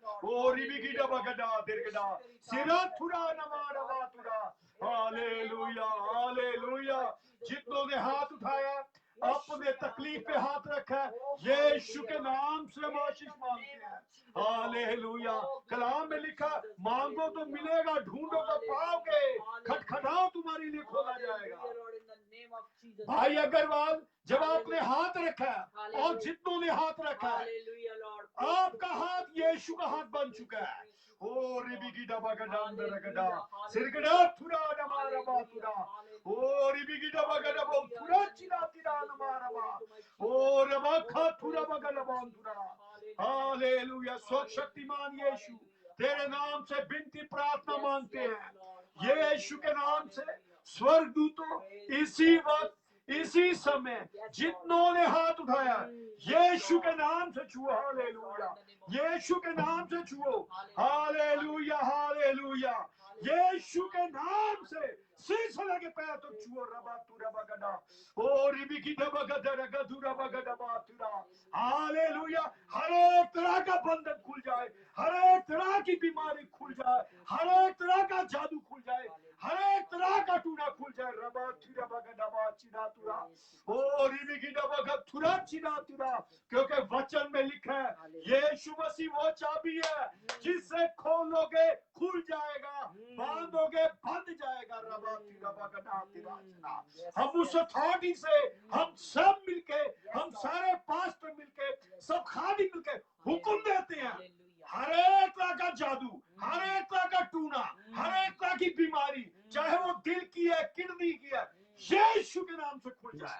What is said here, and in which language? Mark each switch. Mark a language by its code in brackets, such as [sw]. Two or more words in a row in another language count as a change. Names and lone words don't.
[hi] ओ रिबिकी डबगडा दिरगडा सिरा थुरा नमा रवा तुरा। हालेलुया हालेलुया। जितनों ने हाथ उठाया अपने तकलीफ पे हाथ रखा यीशु के नाम से हम आशीष मांगते हैं। हालेलुया। कलाम में लिखा मांगो तो मिलेगा, ढूंढो तो पाओगे, खटखटाओ तुम्हारे लिए खोला जाएगा। भाई अग्रवाल जब आपने हाथ रखा और जितनों ने हाथ रखा आपका हाथ यीशु का हाथ बन चुका है। ओ रिबिकी डबगडा अंदरगडा सिरगडा थुरा नमा रवा तुरा। ओ रिबिकी डबगडा बो थुरा चिरा तिरा नमा रवा। ओ रवा खा थुरा बगडा बंदुरा। हालेलुया। सर्वशक्तिमान यीशु तेरे नाम से विनती प्रार्थना मांगते हैं। यीशु के नाम से स्वर्गदूतों इसी वक्त इसी समय जितनों ने हाथ उठाया यीशु के नाम से छुओ। हालेलुया। यीशु के नाम से छुओ। हालेलुया हालेलुया। यीशु के नाम से सिलसिला के पैर तो छुओ। रबा तू रबा गदा ओ रिबिकी डबा गदा रगा तू रबा गदा बातुरा। हालेलुया। हर एक तरह का बंधन खुल जाए, हर एक तरह की बीमारी खुल जाए, हर एक तरह का जादू खुल जाए, हर एक तरह का टूना खुल जाए। रबा तू रबा गदा बा चिरा तुरा। ओ रिबिकी डबा गदा तुरा चिरा तुरा। क्योंकि वचन में लिखा है यीशु मसीह वो चाबी है जिससे खोलोगे खुल जाएगा, बांधोगे बंद जाएगा। रबा तू रबा गदा तिरा चिरा। हम उस अथॉरिटी से हम सब मिलके, हम सारे पास्टर मिलके, सब खादी मिलके हुक्म देते हैं हर एक तरह का जादू, हर एक तरह का टूना, हर एक तरह की बीमारी, चाहे वो दिल की है, किडनी की है, यीशु के नाम से खुल जाए।